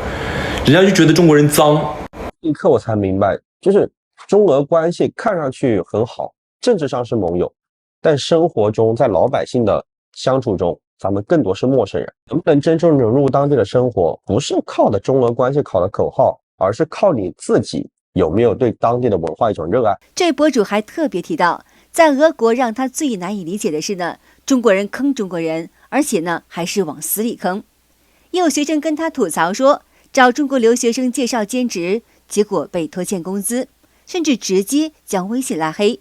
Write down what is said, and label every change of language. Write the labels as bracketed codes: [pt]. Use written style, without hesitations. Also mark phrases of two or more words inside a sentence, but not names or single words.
[zh] 人家就覺得中國人髒。一刻我才明白，就是中俄關係看上去很好，政治上是盟友，但生活中在老百姓的相處中，咱們更多是陌生人。能不能真正融入當地的生活，不是靠的中俄關係考的口號，而是靠你自己有沒有對當地的文化一種熱愛。這博主還特別提到，在俄國讓他最難以理解的是呢，中國人坑中國人，而且呢還是往死裡坑。也有學生跟他吐槽說，找中國留學生介紹兼職，結果被拖欠工資，甚至直接將微信拉黑。